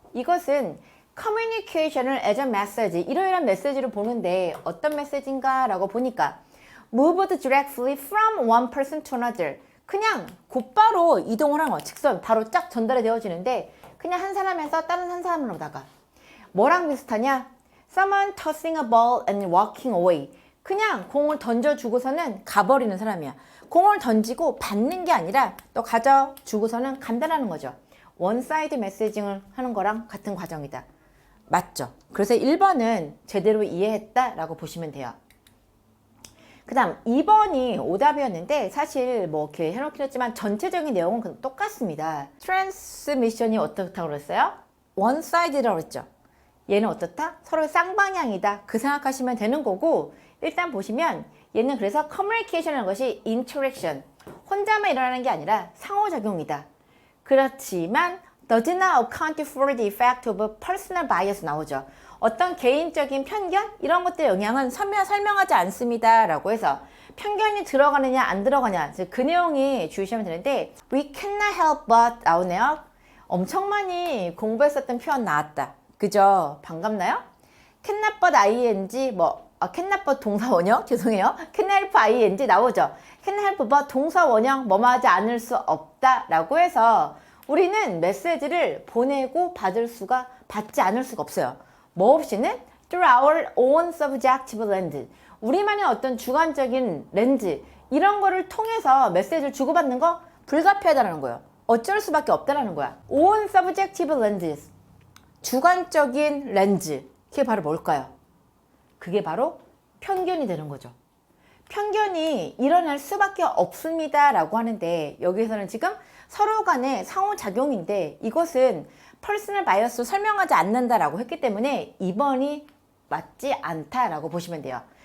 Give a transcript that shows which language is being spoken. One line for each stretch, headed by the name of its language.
Korean: 이것은 커뮤니케이션을
English: as a message
Korean: 이러이러한 메시지를 보는데 어떤 메시지인가 라고 보니까
English: moved directly from one person to another
Korean: 그냥 곧바로 이동을 하는 거 직선 바로 쫙 전달이 되어지는데 그냥 한 사람에서 다른 한 사람으로다가. 뭐랑 비슷하냐?
English: Someone tossing a ball and walking away.
Korean: 그냥 공을 던져주고서는 가버리는 사람이야. 공을 던지고 받는 게 아니라 너 가져 주고서는 간다라는 거죠. 원사이드 메시징을 하는 거랑 같은 과정이다. 맞죠? 그래서 1번은 제대로 이해했다라고 보시면 돼요. 그 다음 2번이 오답이었는데 사실 뭐 이렇게 해놓긴 했지만 전체적인 내용은 똑같습니다. 트랜스미션이 어떻다고 그랬어요? 원사이드라고 그랬죠. 얘는 어떻다? 서로 쌍방향이다. 그 생각하시면 되는 거고 일단 보시면 얘는 그래서 커뮤니케이션이라는 것이 인터랙션, 혼자만 일어나는 게 아니라 상호작용이다. 그렇지만
English: does not account for the effect of personal bias
Korean: 나오죠. 어떤 개인적인 편견? 이런 것들의 영향은 설명하지 않습니다. 라고 해서 편견이 들어가느냐 안 들어가냐 그 내용이 주의하시면 되는데
English: we cannot help but
Korean: 나오네요. 엄청 많이 공부했었던 표현 나왔다. 그죠? 반갑나요?
English: cannot but ing cannot but
Korean: 동사 원형? 죄송해요.
English: cannot help ing
Korean: 나오죠.
English: cannot help but
Korean: 동사 원형 뭐뭐 하지 않을 수 없다 라고 해서 우리는 메시지를 보내고 받지 않을 수가 없어요. 뭐 없이는
English: through our own subjective lens.
Korean: 우리만의 어떤 주관적인 렌즈 이런 거를 통해서 메시지를 주고받는 거 불가피하다는 거예요. 어쩔 수밖에 없다는 거야.
English: own subjective lenses.
Korean: 주관적인 렌즈. 그게 바로 뭘까요? 그게 바로 편견이 되는 거죠. 편견이 일어날 수밖에 없습니다 라고 하는데 여기서는 지금 서로 간의 상호작용인데 이것은 퍼스널 바이어스로 설명하지 않는다라고 했기 때문에 2번이 맞지 않다라고 보시면 돼요.